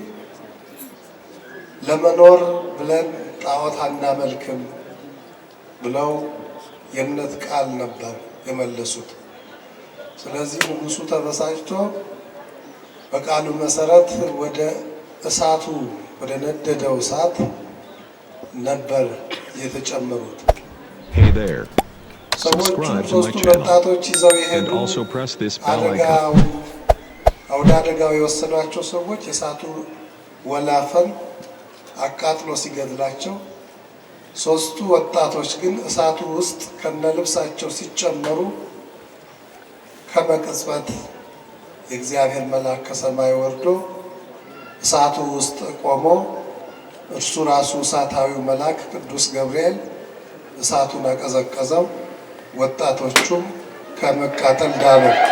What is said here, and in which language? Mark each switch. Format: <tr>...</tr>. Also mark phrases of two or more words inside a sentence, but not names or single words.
<am>ለመኖር ብለን ጣዖት አናመልክም ብለው የእምነት ቃል ነበር የመለሱት። ስለዚህ ንጉሡ ተበሳጭቶ በቃሉ መሰረት ወደ እሳቱ ወደ ነደደው እሳት ነበር የተጨመሩት።</am> <en>Hey there.</en> <am>ሰዎቹ</am> <en>Subscribe to my</en> <am>ሶስቱ</am> <en>channel</en> <am>ወጣቶች ይዘው</am> <en>and</en> <am>የሄዱ</am> <en>also press this bell icon.</en> <am>ወደ አደጋው የወሰዷቸው ሰዎች የእሳቱ ወላፈን አቃጥሎ ሲገድላቸው፣ ሶስቱ ወጣቶች ግን እሳቱ ውስጥ ከነልብሳቸው ሲጨመሩ ከመቅጽበት የእግዚአብሔር መልአክ ከሰማይ ወርዶ እሳቱ ውስጥ ቆሞ እርሱ ራሱ እሳታዊው መልአክ ቅዱስ ገብርኤል እሳቱን አቀዘቀዘው። ወጣቶቹም ከመቃጠል ዳኑ።</am>